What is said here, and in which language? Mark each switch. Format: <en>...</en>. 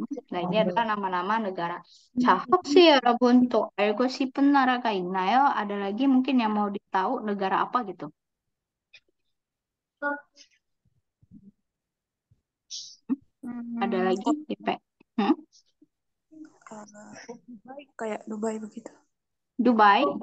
<id>Nah, ini adalah nama-nama negara.</id> <ko>자, 혹시 여러분 또 알고 싶은 나라가 있나요?</ko> <id>Ada lagi mungkin yang mau ditahu negara apa gitu? Ada lagi, Ipe? kayak Dubai begitu. Dubai?</id>